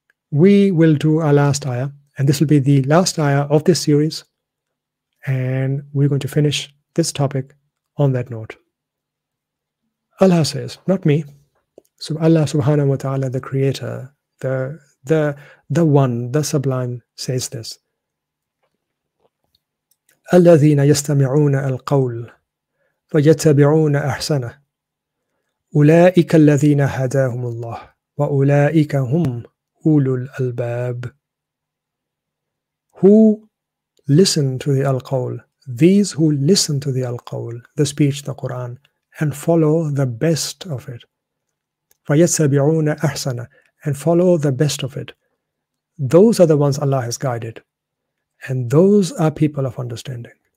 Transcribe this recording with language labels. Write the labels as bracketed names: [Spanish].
[English] We will do our last ayah, and this will be the last ayah of this series, and we're going to finish this topic on that note. Allah says, not me. So Allah subhanahu wa ta'ala, the creator, the one, the sublime, says this. [Arabic] الذين يستمعون القول فيتبعون أحسنه أولئك الذين هداهم الله وأولئك هم أولو الألباب. [English] Who listen to the al-qawl, these who listen to the al-qawl, the speech, the Quran, and follow the best of it. [Arabic] فَيَتَّبِعُونَ أَحْسَنَ, [English] and follow the best of it. Those are the ones Allah has guided, and those are people of understanding.